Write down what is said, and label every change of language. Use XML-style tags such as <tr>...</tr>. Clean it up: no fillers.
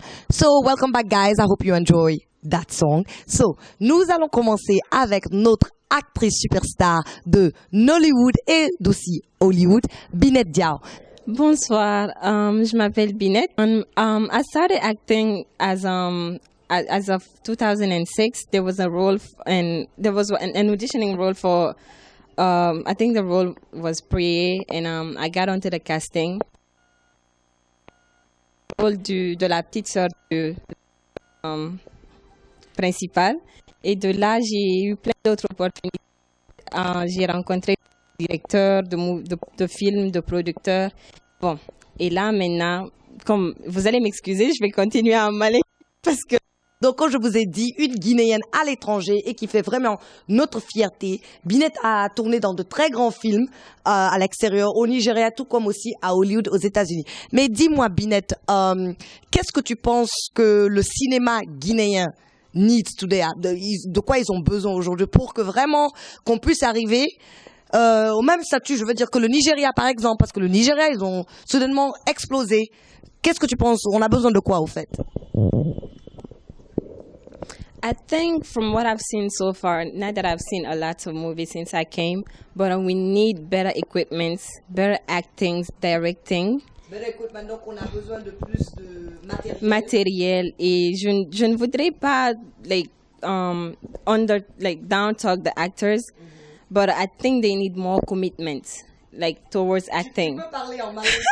<en>So, welcome back guys, I hope you enjoy that song.</en> <fr>So, nous allons commencer avec notre actrice superstar de Nollywood et d'aussi Hollywood, Binette Diao. Bonsoir, je m'appelle Binette.</fr> <en>I started acting as of 2006. There was a role and there was an auditioning role for I think the role was Prié, and I got onto the casting.</en> <fr>Rôle de la petite sœur principale, et de là j'ai eu plein d'autres opportunités. J'ai rencontré des directeurs de films, de producteurs. Bon, et là maintenant, comme vous allez m'excuser, je vais continuer à m'aller parce que. Donc, comme je vous ai dit, une Guinéenne à l'étranger et qui fait vraiment notre fierté. Binette a tourné dans de très grands films à l'extérieur, au Nigeria, tout comme aussi à Hollywood, aux États-Unis. Mais dis-moi, Binette, qu'est-ce que tu penses que le cinéma guinéen</fr> <en>needs today?</en> <fr>De quoi ils ont besoin aujourd'hui pour que vraiment qu'on puisse arriver au même statut? Je veux dire que le Nigeria, par exemple, parce que le Nigeria, ils ont soudainement explosé. Qu'est-ce que tu penses? On a besoin de quoi, au fait?</fr> <en>I think from what I've seen so far, not that I've seen a lot of movies since I came, but we need better equipment, better acting, directing. Better equipment,</en> <fr>donc on a besoin de plus de matériel. Matériel, et je ne voudrais pas</fr> <en>down talk the actors, but I think they need more commitment. Towards acting.</en> <fr>Tu peux parler en malais,</fr>